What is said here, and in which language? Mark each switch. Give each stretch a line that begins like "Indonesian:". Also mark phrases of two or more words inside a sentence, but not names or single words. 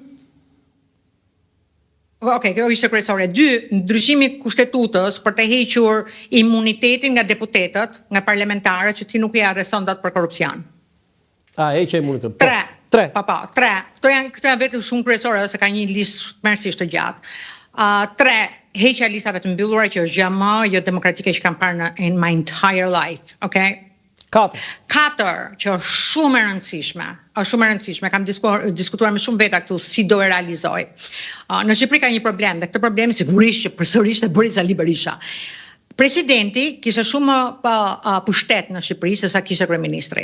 Albanian: Okej, kjo ishte kryesore. 2, ndryshimi i kushtetutës për të hequr imunitetin nga deputetët, nga parlamentarët që ti nuk i arreston dot për korrupsion. Heqja imunitetin. 3. 3. Këto janë vetëm shumë kryesore, se ka një listë mërësisht të gjatë. 3. Heqja listave të mbyllura, që është gjë më jo demokratike që kam parë
English: in my entire life,
Albanian: okay? 4, që është shumë e rëndësishme, kam diskutuar me shumë veta këtu si do e realizoj. Në Shqipëri ka një problem, dhe këtë problemi sigurisht që përsërisht e bëri Sali Berisha. Presidenti kishte shumë pushtet në Shqipëri se sa kishte kryeministri.